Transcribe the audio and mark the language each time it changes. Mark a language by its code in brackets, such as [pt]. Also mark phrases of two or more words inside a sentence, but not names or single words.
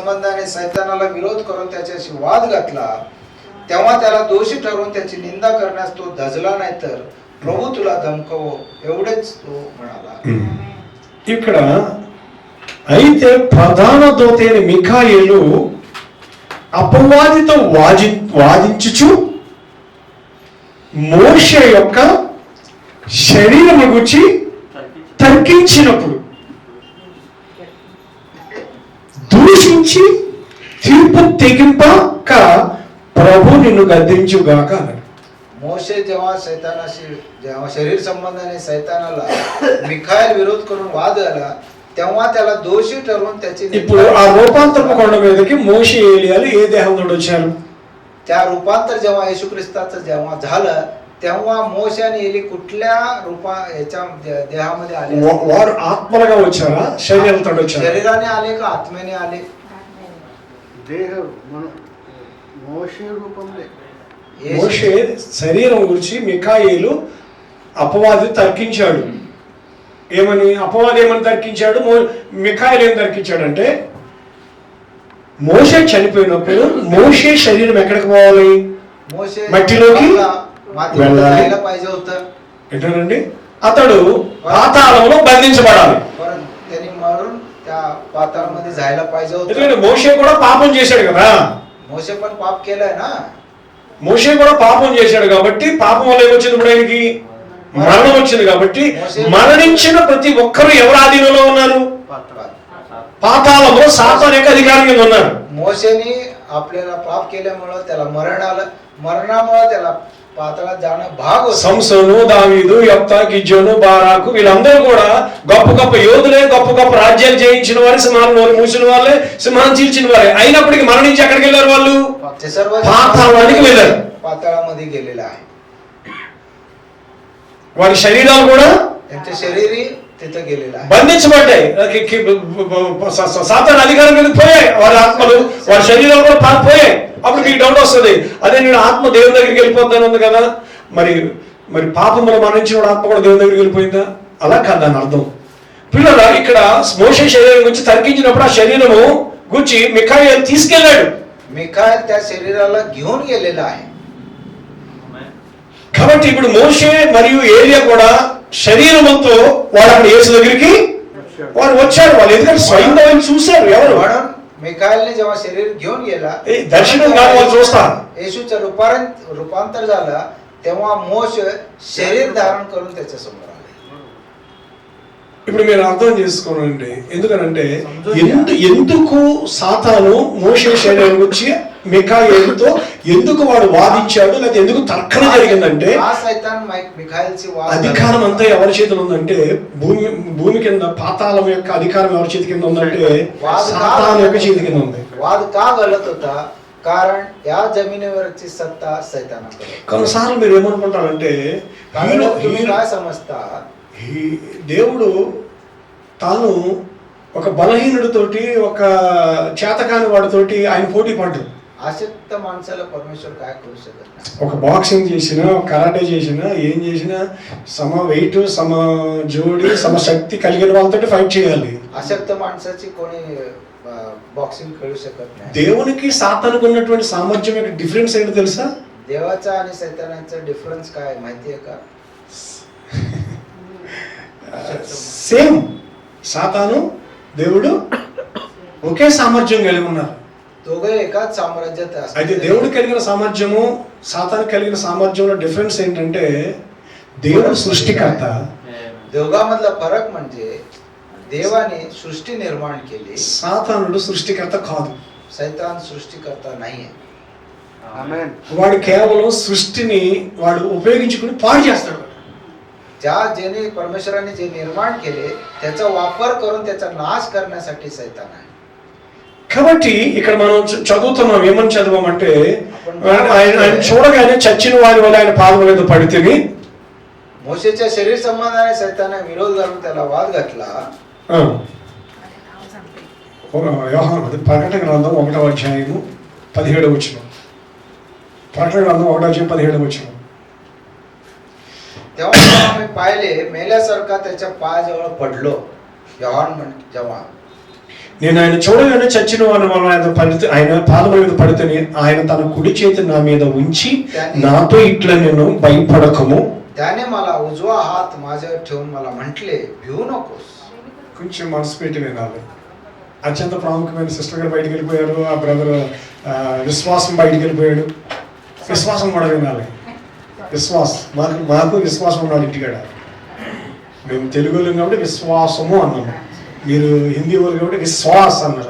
[mr] संबंधाने सैतानाला विरोध करून त्याच्याशी वाद घातला, तेव्हा त्याला दोषी ठरवून त्याची निंदा करण्यास तो धजला नाही, तर प्रभू तुला धमकवो एवढेच तो म्हणाला. [te] ఇక్కడ అయితే ప్రధాన దూత అయిన మిఖాయేలు అపవాదితో వాదించుచు మోషే యొక్క శరీరం గురించి తర్కించినప్పుడు దూషించి తీర్పు తెగింపక ప్రభు నిన్ను గద్దించుగాక అన్నాడు. [mr] मोशे जेव्हा शरीर संबंधाने सैतानाला मिखाएल विरोध करून वाद झाला, तेव्हा त्याला दोषी ठरवून त्याची [te] ఇప్పుడు ఆ రూపాంతరపు కొండ మీదకి మోషే ఏలియాలు ఏ దేహంతో వచ్చారు? [mr] त्या रूपांतर जेव्हा येशू ख्रिस्ताचं जेव्हा झालं, तेव्हा मोशे आणि एली कुठल्या याच्या देहामध्ये आले? [te] వారు ఆత్మలుగా వచ్చారా, శరీరంతో వచ్చారా? [mr] शरीराने आले का आत्मेने आले? [te] దేహ మోషే రూపంలో. మోషే శరీరం గురించి మిఖాయేలు అపవాది తర్కించాడు. ఏమని అపవాది ఏమని తర్కించాడు? మిఖాయేలు ఏం తర్కించాడంటే, మోషే చనిపోయినప్పుడు మోషే శరీరం ఎక్కడికి పోవాలి? మట్టిలోకి వెళ్ళాలి. ఏంటండి? అతడు పాతాళంలో బంధించబడాలి. ఎందుకంటే మోషే కూడా పాపం చేశాడు కదా. [mr] మోషే पण पाप केलंय ना. [te] మోషే కూడా పాపం చేశాడు కాబట్టి పాపం వల్ల ఏమొచ్చింది? ఇప్పుడు ఆయనకి మరణం వచ్చింది. కాబట్టి మరణించిన ప్రతి ఒక్కరు ఎవరి ఆధీనంలో ఉన్నారు? పాతాళంలో సాతాను యొక్క అధికారం కింద ఉన్నారు. [mr] మోషేని आपल्याला पाप केल्यामुळे त्याला मरणामुळे त्याला పాతాళానికి जाणं भाग होतं. [te] సంసోను, దావీదు, యెఫ్తా, గిద్యోను, బారాకు వీళ్ళందరూ కూడా గొప్ప గొప్ప యోధులే, గొప్ప గొప్ప రాజ్యాలు జయించిన వారు, సింహాలను నోరు మూసిన వాళ్ళే, సింహాన్ని చీల్చిన వారే. అయినప్పటికీ మరణించి ఎక్కడికి వెళ్ళారు? వాళ్ళు పాతాళానికి వెళ్ళారు. [mr] పాతాళాमध्ये गेलेला आहे. [te] వారి శరీరాలు కూడా [mr] त्यांचे शरीरही तिथे गेलेला आहे, [te] బంధించబడ్డాయి. సాతాను అధికారం మీద పోయాయి వారి ఆత్మలు, వారి శరీరాలు కూడా పోయాయి. అప్పుడు మీకు డౌట్ వస్తుంది, అదే నేను ఆత్మ దేవుని దగ్గరికి వెళ్ళిపోతాను ఉంది కదా, మరి మరి పాపంలో మరణించిన ఆత్మ కూడా దేవుని దగ్గరికి వెళ్ళిపోయిందా? అలా కాదు దాని అర్థం. పిల్లల ఇక్కడ మోషే శరీరం గురించి తర్కించినప్పుడు ఆ శరీరము గురించి మిఖాయేలు తీసుకెళ్ళాడు. [mr] మిఖాయేల్ त्या శరీరాला घेऊन गेलेला आहे. [te] కాబట్టి ఇప్పుడు మోషే మరియు ఏలియా కూడా శరీరంతో వాడు అక్కడ యేసు దగ్గరికి వారు వచ్చారు. వాళ్ళు ఎందుకంటే స్వయంగా వాళ్ళు చూశారు. ఎవరు? [mr] मिखाएलने जेव्हा शरीर घेऊन गेला, [te] దర్శనం కాదు, వాళ్ళు చూస్తారు. [mr] येशूचं रूपांतर झालं, तेव्हा मोशे शरीर धारण करून त्याच्या समोर आले. [te] ఇప్పుడు మీరు అర్థం చేసుకోనండి, ఎందుకనంటే ఎందుకు సాతాను మోషే శరీరం గురించి మిఖాయేలుతో ఎందుకు వాడు వాదించాడు, లేదా ఎందుకు తర్కణ జరిగిందంటే, అధికారం అంతా ఎవరి చేతిలో ఉందంటే, భూమి కింద పాతాళం యొక్క అధికారం ఎవరి చేతి కింద ఉందంటే సాతాను యొక్క చేతి కింద ఉంది. [mr] वाद का घडत होता? कारण या जमिनीवरची सत्ता सैतानाकडे. [te] కొన్నిసార్లు మీరు ఏమనుకుంటారంటే, [mr] काय समजता, [te] దేవుడు తాను ఒక బలహీనుడితోటి, ఒక చేతకాని వాడితోటి ఆయన పోటీ పడ్డాడు. [mr] अशक्त माणसाला परमेश्वर काय करू शकत नाही. [te] ఒక బాక్సింగ్ చేసినా, కరాటే చేసినా, ఏం చేసినా సమ వెయిట్, సమ జోడి, సమ శక్తి కలిగిన వాళ్ళతో ఫైట్ చేయాలి. [mr] अशक्त माणसाची कोणी బాక్సింగ్ खेळू शकत नाही. [te] దేవునికి సాతానుకు ఉన్నటువంటి సామర్థ్యం యొక్క డిఫరెన్స్ ఏంటో తెలుసా? [mr] దేవాचा आणि सैतानाचा डिफरन्स काय माहितीये का? [te] సేమ్. సాతాను దేవుడు ఒకే సామర్థ్యం కలిగి ఉన్నారు. [mr] दोघे एकाच साम्राज्यात असतात. [te] అయితే దేవుడు కలిగిన సామర్థ్యము, సాతాను కలిగిన సామర్థ్యంలో డిఫరెన్స్ ఏంటంటే, దేవుడు సృష్టికర్త. [mr] दोघांमधला फरक म्हणजे देवाने सृष्टी निर्माण केली, [te] సాతానుడు సృష్టికర్త కాదు. [mr] सैतान सृष्टिकर्ता नाहीये. [te] ఆమేన్. వాడు కేవలం సృష్టిని వాడు ఉపయోగించుకుని పాడు చేస్తాడు. [mr] ज्याने परमेश्वराने जे निर्माण केले त्याचा वापर करून त्याचा नाश करण्यासाठी सैतान आहे. [te] కాబట్టి ఇక్కడ మనం చదువుతున్నాం, ఏమని చదవమంటే, ఆయన చూడగానే చచ్చిన వారి వల్ల ఆయన పాదం మీద పడితిని. [mr] మోషేच्या शरीर संबंधाने सैतानाने विरोध करून त्याला वाद घातला. [te] యోహాను ప్రకటన గ్రంథం 1వ అధ్యాయము 17వ వచనం. ప్రకటన గ్రంథం 1వ అధ్యాయం 17వ వచనం. [mr] तेव्हा आम्ही पाहिले, मेल्यासारखा त्याच्या पायाजवळ पडलो. योहान जेव्हा [te] నేను ఆయన చూడగానే చచ్చిన వారిని ఆయన పాదముల మీద పడితే ఆయన తన కుడి చేతి నా మీద ఉంచి నాతో ఇట్లా నేను భయపడకము. [mr] त्याने मला उजवा हात माझ्यावर ठेवून मला म्हटले, भिवू नकोस. [te] కొంచెం మనసు పెట్టి వినాలి. అత్యంత ప్రాముఖ్యమైన సిస్టర్ గారు బయటికి వెళ్ళిపోయారు, ఆ బ్రదర్ విశ్వాసం బయటికి వెళ్ళిపోయాడు. విశ్వాసం కూడా వినాలి. మాకు విశ్వాసం ఉన్నాడు ఇంటికాడ. మేము తెలుగు వాళ్ళం కాబట్టి విశ్వాసము అన్నాము, మీరు హిందీ వాళ్ళు కాబట్టి విశ్వాస్ అన్నారు.